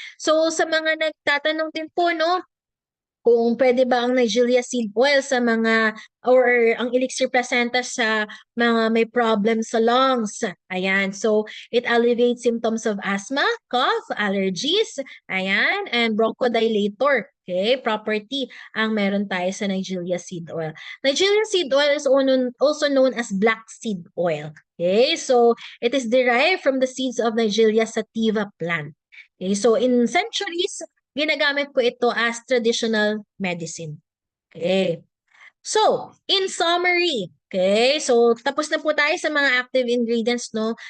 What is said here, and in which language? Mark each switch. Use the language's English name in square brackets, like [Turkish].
[Filipino] So, sa mga nagtatanong din po, no, kung pwede ba ang Nigella seed oil sa mga or ang elixir placenta sa mga may problem sa lungs. Ayan. [English] So, it alleviates symptoms of asthma, cough, allergies, [Filipino] ayan, [English] and bronchodilator. [Filipino] Okay, property ang meron tayo sa Nigella seed oil. [English] Nigella seed oil is also known as black seed oil. Okay, so it is derived from the seeds of Nigella sativa plant. [Filipino] Okay, so [English] in centuries, [Filipino] ginagamit po ito as traditional medicine. Okay. So, [English] in summary, [Filipino] okay, so tapos na po tayo sa mga active ingredients, no?